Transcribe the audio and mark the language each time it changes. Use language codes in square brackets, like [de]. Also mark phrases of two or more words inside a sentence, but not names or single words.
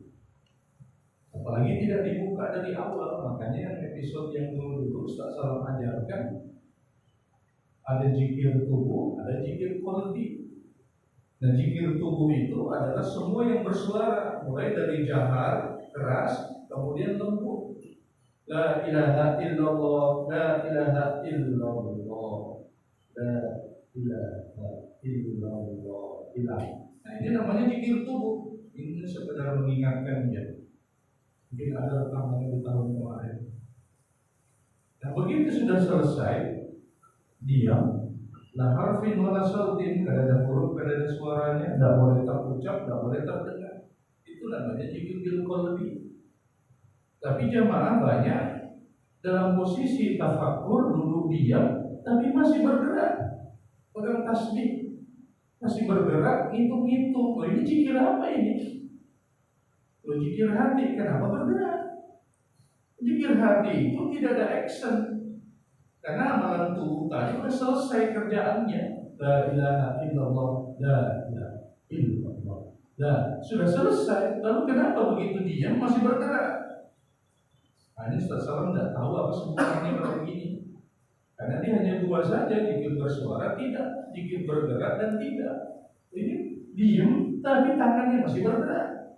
[id] Apalagi tidak dibuka dari awal. Makanya yang episode yang dulu Ustaz Salam ajarkan, ada zikir tubuh, ada zikir qalbi. Dan zikir tubuh itu adalah semua yang bersuara, mulai dari jahar, keras, kemudian lembut. [ar] لا إله إلا الله، لا إله إلا الله، لا إله إلا الله. [id] Nah, ini namanya zikir tubuh. Ini sekedar mengingatkan dia. Mungkin ada rekamannya di tahun kemarin. Nah, begitu sudah selesai, diam, [ar] لا حرف ولا صوت, [id] kada ada huruf, kada ada suaranya, tidak boleh terucap, tidak boleh terdengar. Itu namanya zikir [ar] بالقلب. [id] Tapi jamaah banyak dalam posisi tafakkur, duduk diam, tapi masih bergerak, pegang tasbih, masih bergerak, ngitung-ngitung. Oh, ini zikir apa ini? Zikir hati, kenapa bergerak? Zikir hati itu tidak ada action, karena amalan tubuh tadi sudah selesai kerjaannya. [ar] لا إله إلا الله، لا إله إلا الله, [id] sudah selesai. Lalu kenapa begitu diam masih bergerak? Nah, ini Ustaz Salam tidak tahu apa sebenarnya kalau begini. Karena dia hanya dua saja, zikir bersuara tidak, zikir bergerak dan tidak. Ini diam tapi tangannya masih bergerak.